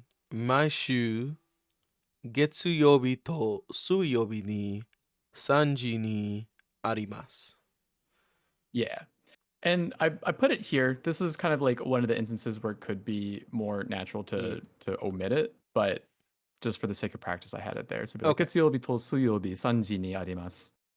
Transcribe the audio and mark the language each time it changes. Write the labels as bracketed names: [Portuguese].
[Japanese] 毎週月曜日と水曜日に3時にあります。 [English] Yeah. And I put it here. This is kind of like one of the instances where it could be more natural Yeah. to omit it, but just for the sake of practice, I had it there. So it'd be like, Okay. [Japanese] 月曜日と水曜日3時にあります。